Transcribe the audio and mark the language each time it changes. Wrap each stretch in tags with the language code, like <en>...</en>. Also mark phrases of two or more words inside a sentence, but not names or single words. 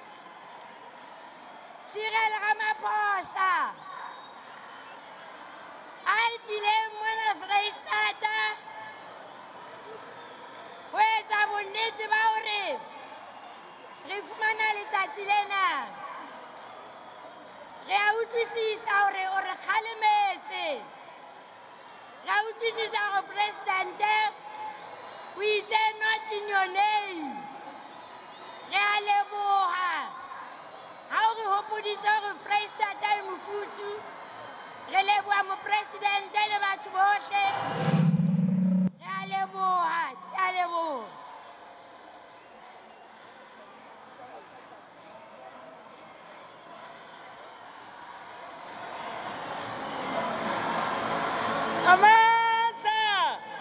<st>Cyril Ramaphosa a tlileng mona Vrystaat ho etsa bonnete ba hore re fumana letsatsi lena. Re a utlwisisa hore o re kgalemetse. Re a utlwisisa hore Presidente o itse</st> <en>not in your name.</en> <st>Re a leboha ha o re hopoditse hore Vrystaat e mofuthu. Re leboha mopresidente le batho bohle. Re a leboha, ke a leboha. Amandla!</st>